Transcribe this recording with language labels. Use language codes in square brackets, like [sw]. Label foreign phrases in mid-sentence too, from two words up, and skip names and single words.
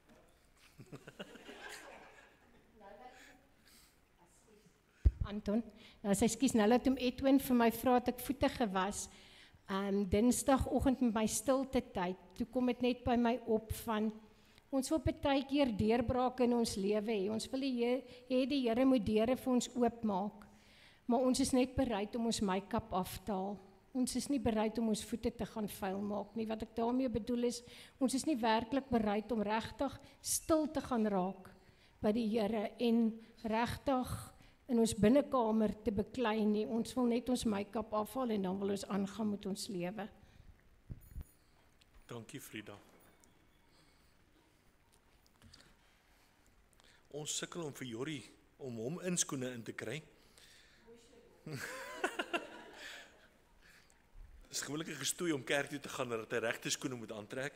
[af] Anton, Sy skies nou laat Edwin vir my vra dat ek voete gewas. Dinsdagoggend met my stilte tyd, toe kom dit net by my op van, ons wil partykeer deurbrake in ons lewe hê, ons wil die Here moet deure vir ons oopmaak, maar ons is net bereid om ons make-up af te haal. Ons is nie bereid om ons voete te gaan vuil maak nie. Wat ek daarmee bedoel is, ons is nie werklik bereid om regtig stil te gaan raak by die Here en regtig in ons binnekamer te beklei nie. Ons wil net ons make-up afhaal en dan wil ons aangaan met ons lewe. Dankie Frida. Ons sukkel om vir Jorrie, om hom in skoene in te kry. Dit is gewoonlik 'n gestoei om kerk toe te gaan, dat hy regte skoene moet aantrek.